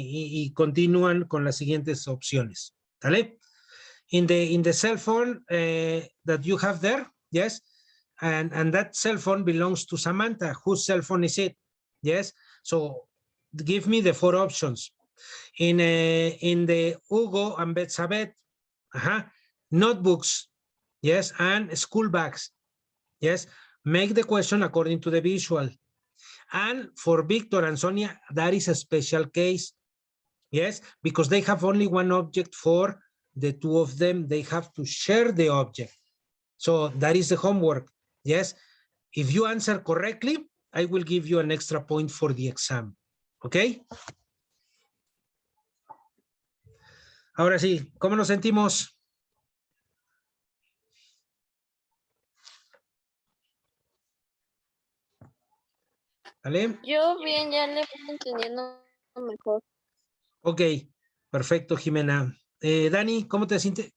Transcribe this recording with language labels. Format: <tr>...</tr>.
<es>Y continúan con las siguientes opciones. ¿Vale?</es> <en>In the cell phone that you have there, yes, and that cell phone belongs to Samantha. Whose cell phone is it? Yes. So give me the 4 options. In the Hugo and Betsabeth, notebooks, yes, and school bags, yes. Make the question according to the visual. And for Victor and Sonia, that is a special case, yes, because they have only one object for the two of them. They have to share the object. So that is the homework, yes. If you answer correctly, I will give you an extra point for the exam, okay?</en> <es>Ahora sí, ¿cómo nos sentimos? ¿Vale? Yo bien, ya le voy entendiendo mejor. Ok, perfecto, Jimena. Dani, ¿cómo te sentiste?</es>